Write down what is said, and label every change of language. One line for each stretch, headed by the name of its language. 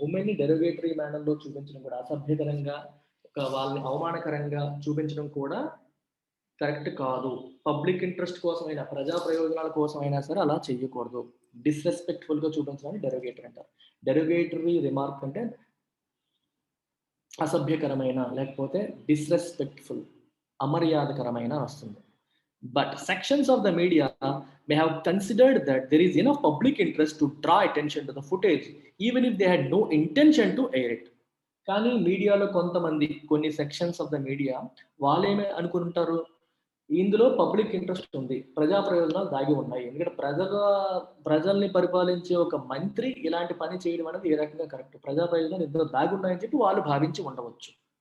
Telugu: ఉమెన్ని derogatory మేనర్లో చూపించడం కూడా, అసభ్యకరంగా, వాళ్ళని అవమానకరంగా చూపించడం కూడా కరెక్ట్ కాదు. పబ్లిక్ ఇంట్రెస్ట్ కోసమైనా, ప్రజా ప్రయోజనాల కోసమైనా సరే అలా చేయకూడదు. డిస్రెస్పెక్ట్ఫుల్గా చూపించడానికి డెరోగేటరీ అంటారు. డెరోగేటరీ రిమార్క్ అంటే అసభ్యకరమైన, లేకపోతే డిస్రెస్పెక్ట్ఫుల్, అమర్యాదకరమైన వస్తుంది.
English: But sections of the media may have considered that there is enough public interest to draw attention to the footage, even if they had no intention to air it.
Telugu: కానీ మీడియాలో కొన్ని
English: sections of the media
Telugu: వాళ్ళేమే అనుకుంటారు, ఇందులో public interest ఉంది, ప్రజా ప్రయోజనాలు దాగి ఉన్నాయి, ఎందుకంటే ప్రజల్ని పరిపాలించే ఒక మంత్రి ఇలాంటి పని చేయడం అనేది ఏ రకంగా కరెక్ట్, ప్రజా ప్రయోజనాలు ఇందులో దాగి ఉన్నాయని చెప్పి వాళ్ళు భావించి ఉండవచ్చు.